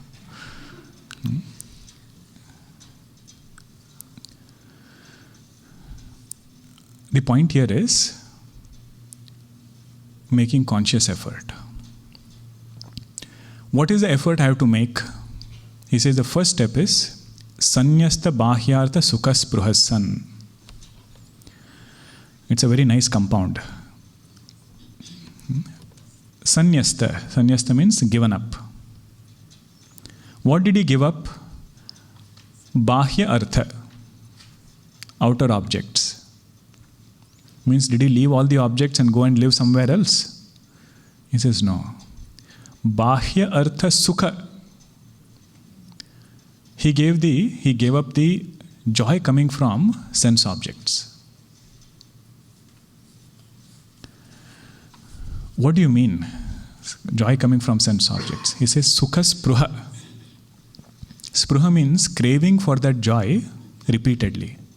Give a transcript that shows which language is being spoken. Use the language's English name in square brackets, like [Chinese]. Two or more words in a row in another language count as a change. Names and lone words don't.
[English] The point here is making conscious effort. What is the effort I have to make? He says the first step is [Sanskrit] sanyasta bahyartha sukhas pruhassan. [English] It's a very nice compound. Sanyasta means given up. What did he give up? [Sanskrit] Bahya artha, [English] outer objects. Means did he leave all the objects and go and live somewhere else? He says no. [Sanskrit] Bahya artha sukha. [English] He gave up the joy coming from sense objects. What do you mean? Joy coming from sense objects. He says [Sanskrit] sukha spruha. [English] Spruha means craving for that joy repeatedly.